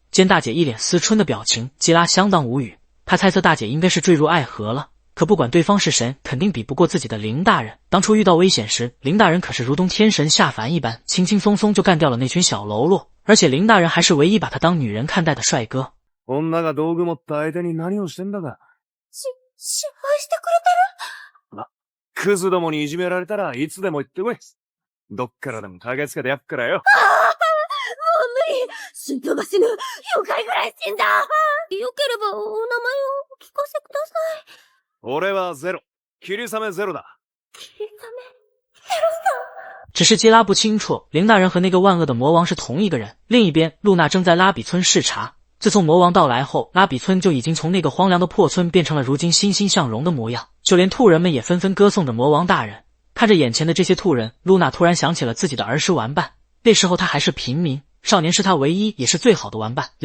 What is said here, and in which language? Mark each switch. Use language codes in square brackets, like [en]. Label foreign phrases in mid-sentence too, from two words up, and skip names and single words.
[zh] 见大姐一脸思春的表情，基拉相当无语。他猜测大姐应该是坠入爱河了，可不管对方是谁，肯定比不过自己的林大人。当初遇到危险时，林大人可是如同天神下凡一般，轻轻松松就干掉了那群小喽啰，而且林大人还是唯一把他当女人看待的帅哥。 [ja] 女が道具持った相手に何をしてんだか。心配してくれてる？ま、クズどもにいじめられたらいつでも言ってこい。どっからでも駆けつけてやっからよ。もう無理！心臓が死ぬ！4回ぐらい死んだ！よければお名前をお聞かせください。俺はゼロ。霧雨ゼロだ。霧雨？ゼロさん？ [zh] 只是基拉不清楚，林大人和那个万恶的魔王是同一个人。另一边，露娜正在拉比村视察。自从魔王到来后，拉比村就已经从那个荒凉的破村变成了如今欣欣向荣的模样，就连兔人们也纷纷歌颂着魔王大人。看着眼前的这些兔人，露娜突然想起了自己的儿时玩伴，那时候她还是平民，少年是她唯一也是最好的玩伴。